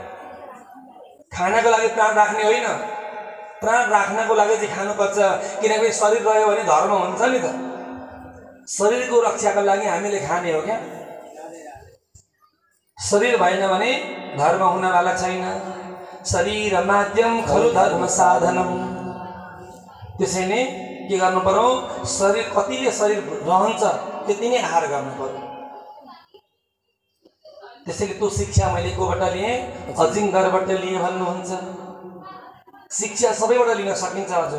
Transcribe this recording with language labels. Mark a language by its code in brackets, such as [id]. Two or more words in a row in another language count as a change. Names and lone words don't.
[ne] खानको लागि प्राण राख्ने होइन। प्राण राख्नको लागि चाहिँ खानुपर्छ। किनकि शरीर रह्यो भने धर्म हुन्छ नि त। शरीरको रक्षाको लागि हामीले खाने हो क्या? शरीर भएन भने धर्म हुनवाला छैन। [sa] शरीर माध्यम खलु धर्म साधनम। [ne] त्यसैले के गर्नु पर्यो? शरीर कतिले शरीर रहन्छ त्यति नै आहार गर्नु पर्यो। त्यसैले त्यो शिक्षा मैले कोबाट लिएँ? अजिङ्गरबाट लिएँ भन्नुहुन्छ। शिक्षा सबैबाट लिन सकिन्छ हजुर।